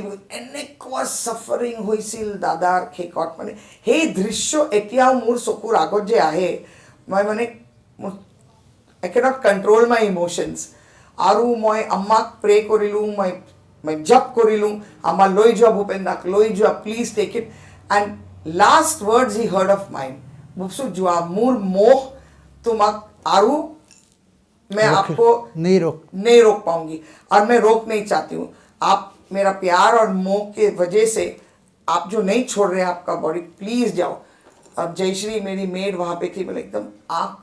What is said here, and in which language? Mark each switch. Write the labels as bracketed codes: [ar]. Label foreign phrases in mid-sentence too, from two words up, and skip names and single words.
[as] এনেকুৱা ছাফাৰিং হৈছিল দাদাৰ শেষত, মানে সেই দৃশ্য এতিয়াও মোৰ চকুৰ আগত যে আহে, মই মানে [en] I can't control my emotions. [as] আৰু মই আম্মাক প্ৰে কৰিলোঁ, মই জপ কৰিলোঁ, আম্মা লৈ যোৱা ভূপেন্দ্ৰক, লৈ যোৱা, [en] please take it. and last words he heard of mind, [as] ভুপচু যোৱা, মোৰ মোহ তোমাক আৰু [hi] मैं आपको नहीं रोक पाऊंगी, और मैं रोक नहीं चाहती हूँ। आप मेरा प्यार और मोह के वजह से आप जो नहीं छोड़ रहे हैं आपका बॉडी, प्लीज जाओ। अब जयश्री मेरी मेड वहाँ पे थी, बोले एकदम आँख